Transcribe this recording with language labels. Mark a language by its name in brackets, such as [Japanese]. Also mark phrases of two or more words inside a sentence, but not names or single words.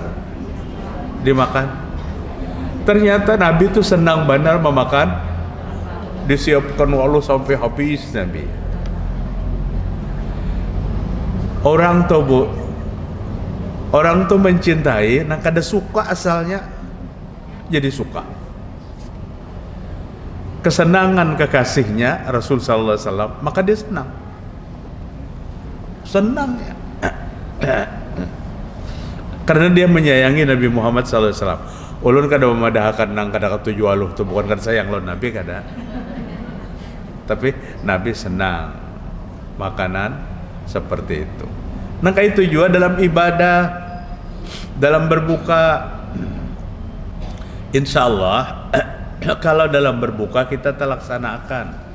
[Indonesian] Dimakan. Ternyata Nabi itu senang benar memakan. Disiapkan waluh sampai habis Nabi. Orang tuh mencintai, nah kada suka asalnya jadi suka. Kesenangan kekasihnya Rasul [Arabic] صلى الله عليه وسلم, [Indonesian] maka dia senang ya. Karena dia menyayangi Nabi Muhammad [Arabic] صلى الله عليه وسلم. [Banjar] Ulun kada memadahkan nang kada katuju aluh tu bukan kada sayang lawan Nabi kada. [Indonesian] Tapi Nabi senang makanan seperti itu. Nah itu juga dalam ibadah, dalam berbuka, [Arabic] إن شاء الله [Indonesian] kalau dalam berbuka kita terlaksanakan.